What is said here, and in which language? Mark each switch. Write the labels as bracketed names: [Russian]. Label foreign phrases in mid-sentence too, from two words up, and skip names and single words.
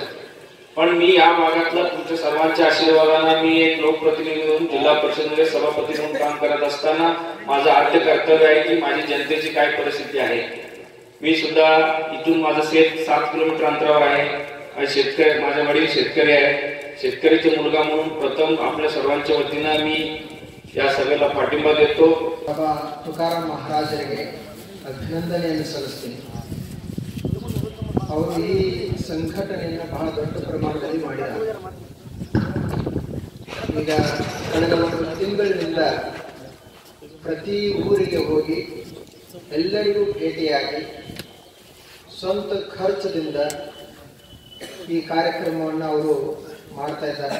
[Marathi] पण मी या भागातला तुमच्या सर्वांच्या आशीर्वादाने मी एक लोकप्रतिनिधी म्हणून जिल्हा परिषदेमध्ये सभापती म्हणून काम करत असताना माझं आद्य कर्तव्य आहे की माझी जनतेची काय परिस्थिती आहे. मी सुद्धा इथून माझं शेत 7 किलोमीटर अंतरावर आहे. शेतकरी, माझे वडील शेतकरी आहे. शेतकरीचे मुलगा म्हणून प्रथम आपल्या सर्वांच्या वतीनं मी या सभेला पाठिंबा देतो. [Kannada] बाबा तुकाराम ಮಹಾರಾಜರಿಗೆ ಅಭಿನಂದನೆಯನ್ನು ಸಲ್ಲಿಸ್ತೀನಿ. ಅವರು ಈ ಸಂಘಟನೆಯನ್ನು ಬಹಳ ದೊಡ್ಡ ಪ್ರಮಾಣದಲ್ಲಿ ಮಾಡಿದ್ದಾರೆ. ಈಗ ಕಳೆದ ಒಂದು ತಿಂಗಳಿನಿಂದ ಪ್ರತಿ ಊರಿಗೆ ಹೋಗಿ ಎಲ್ಲರಿಗೂ ಭೇಟಿಯಾಗಿ ಸ್ವಂತ ಖರ್ಚದಿಂದ ಈ ಕಾರ್ಯಕ್ರಮವನ್ನು ಅವರು ಮಾಡ್ತಾ ಇದ್ದಾರೆ.